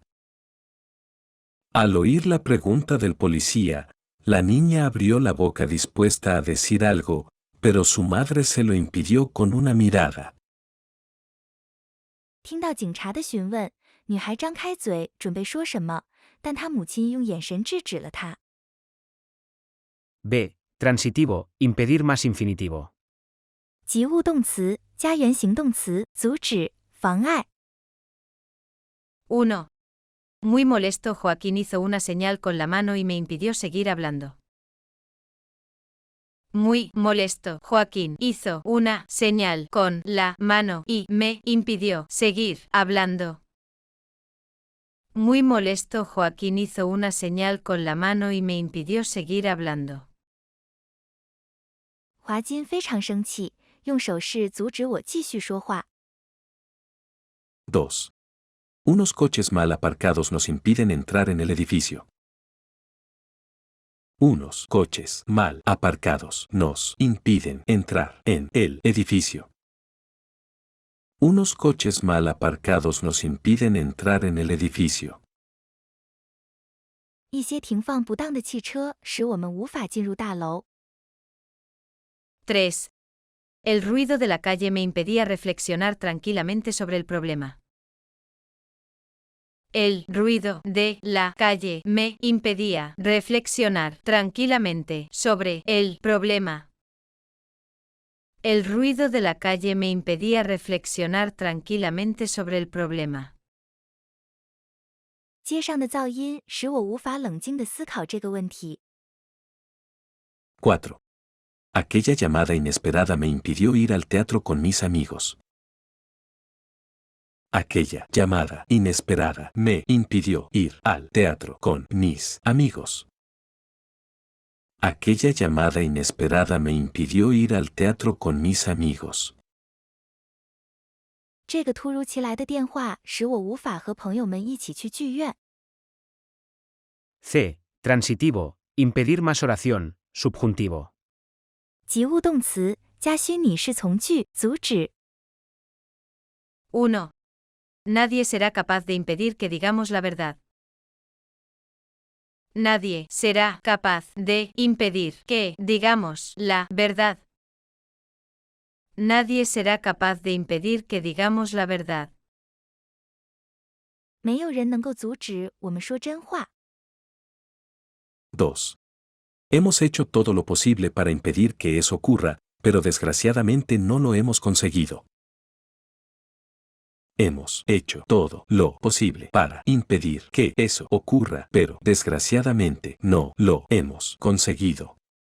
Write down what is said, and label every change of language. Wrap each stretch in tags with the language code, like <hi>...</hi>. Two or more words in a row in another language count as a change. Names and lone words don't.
<es>Al oír la pregunta del policía, la niña abrió la boca dispuesta a decir algo, pero su madre se lo impidió con una mirada.</es> <zh>听到警察的询问，女孩张开嘴准备说什么，但她母亲用眼神制止了她。</zh> <es>B. Transitivo, impedir más infinitivo.</es> <zh>及物动词加原形动词阻止、妨碍。</zh> <es>1. Muy molesto, Joaquín hizo una señal con la mano y me impidió seguir hablando. Muy molesto, Joaquín hizo una señal con la mano y me impidió seguir hablando. Muy molesto, Joaquín hizo una señal con la mano y me impidió seguir hablando.</es> <zh>华金非常生气，用手势阻止我继续说话。</zh> <es>2. Unos coches mal aparcados nos impiden entrar en el edificio. Unos coches mal aparcados nos impiden entrar en el edificio. Unos coches mal aparcados nos impiden entrar en el edificio.</es> <zh>一些停放不当的汽车使我们无法进入大楼。</zh> <es>3. El ruido de la calle me impedía reflexionar tranquilamente sobre el problema. El ruido de la calle me impedía reflexionar tranquilamente sobre el problema. El ruido de la calle me impedía reflexionar tranquilamente sobre el problema.</es> <zh>街上的噪音使我无法冷静地思考这个问题。</zh> <es>4. Aquella llamada inesperada me impidió ir al teatro con mis amigos. Aquella llamada inesperada me impidió ir al teatro con mis amigos. Aquella llamada inesperada me impidió ir al teatro con mis amigos.</es> <zh>这个突如其来的电话使我无法和朋友们一起去剧院。</zh> <es>C. Transitivo, impedir más oración, subjuntivo.</es> <zh>及物动词加虚拟式从句阻止。</zh> <es>1. Nadie será capaz de impedir que digamos la verdad. Nadie será capaz de impedir que digamos la verdad. Nadie será capaz de impedir que digamos la verdad.</es> <zh>没有人能够阻止我们说真话。</zh> <es>2. Hemos hecho todo lo posible para impedir que eso ocurra, pero desgraciadamente no lo hemos conseguido. Hemos hecho todo lo posible para impedir que eso ocurra, pero desgraciadamente no lo hemos conseguido.</es>